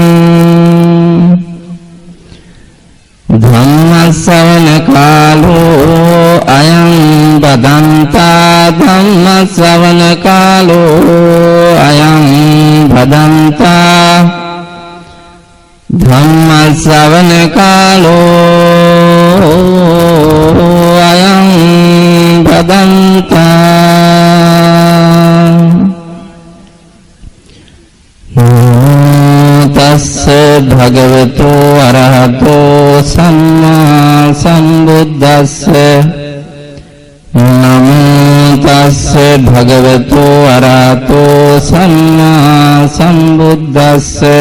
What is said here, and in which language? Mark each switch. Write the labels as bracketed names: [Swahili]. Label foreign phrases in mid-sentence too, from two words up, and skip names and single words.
[Pali] ධම්මස්සවන කාලෝ අයං බදන්තා ධම්මස්සවන කාලෝ අයං බදන්තා ධම්මස්සවන කාලෝ අයං බදන්තා තස්ස භගවතු අරහතෝ සම්මා සම්බුද්දස්ස නමෝ තස්ස භගවතු අරහතෝ සම්මා සම්බුද්දස්ස